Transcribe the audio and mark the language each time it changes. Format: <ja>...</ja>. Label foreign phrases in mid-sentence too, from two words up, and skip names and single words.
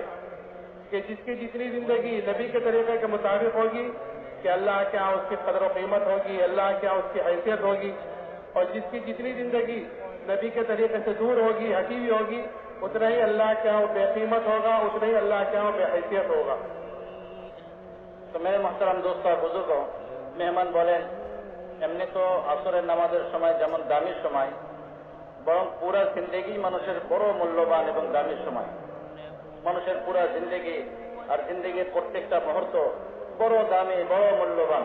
<ur>کہ جس کی جتنی زندگی نبی کے طریقے کے مطابق ہوگی کہ اللہ کے یہاں اس کی قدر و قیمت ہوگی, اللہ کے یہاں اس کی حیثیت ہوگی. اور جس کی جتنی زندگی نبی کے طریقے سے دور ہوگی, ہٹی ہوئی ہوگی, اتنا ہی اللہ کے یہاں بے قیمت ہوگا, اتنا ہی اللہ کے یہاں بے حیثیت ہوگا.</ur> <bn>তো</bn> <ur>میرے محترم دوست</ur> <bn>আর বুজুর্গ, মেহমান বলেন এমনি তো আসরের নামাজের সময় যেমন দামি সময়, বরং পুরা জিন্দেগি মানুষের বড় মূল্যবান এবং দামি সময়. মানুষের পুরা জিন্দেগি আর জিন্দেগির প্রত্যেকটা মুহূর্ত বড় দামি, বড় মূল্যবান.</bn>